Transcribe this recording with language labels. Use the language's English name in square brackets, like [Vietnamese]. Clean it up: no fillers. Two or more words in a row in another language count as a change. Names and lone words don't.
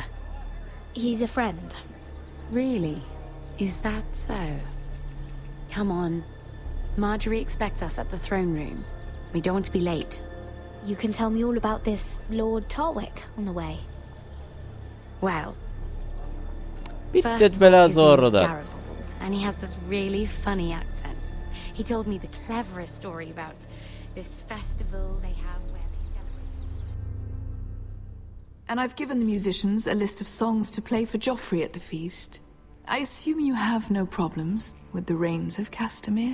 [English] He's a friend. Really? Is that so? Come on. Marjorie expects us at the throne room. We don't want to be late. You can tell me all about this Lord Tarwick on the way. Well, [Hungarian] Mit tett bele az orrodat? [English] Garibaldi, and he has this really funny accent. He told me the cleverest story about this festival they have where they celebrate. And I've given the musicians a list of songs to play for Joffrey at the feast. I assume you have no problems with the Rains of Castamere?